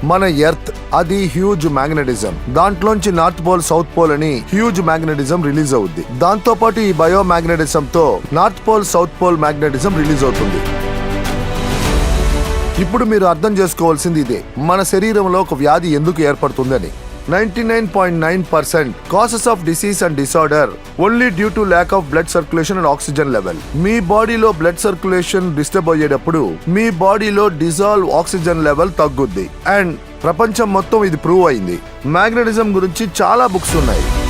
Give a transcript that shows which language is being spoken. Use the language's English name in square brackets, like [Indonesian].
[Telugu] మన ఎర్త్ అది huge magnetism. దాంట్లోంచి నార్త్ పోల్, సౌత్ పోల్ అని హ్యూజ్ మ్యాగ్నెటిజం రిలీజ్ అవుద్ది. దాంతో పాటు ఈ బయోమాగ్నెటిజం తో north pole, south pole magnetism release అవుతుంది. ఇప్పుడు మీరు అర్థం చేసుకోవాల్సింది ఇదే, మన శరీరంలో ఒక వ్యాధి ఎందుకు ఏర్పడుతుందని. [English] 99.9% causes of disease and disorder only due to lack of blood circulation and oxygen level. [Telugu] మీ బాడీలో బ్లడ్ సర్క్యులేషన్ డిస్టర్బ్ అయ్యేటప్పుడు మీ బాడీలో డిజాల్వ్ ఆక్సిజన్ లెవెల్ తగ్గుద్ది. అండ్ ప్రపంచం మొత్తం ఇది ప్రూవ్ అయింది. మ్యాగ్నెటిజం గురించి చాలా బుక్స్ ఉన్నాయి.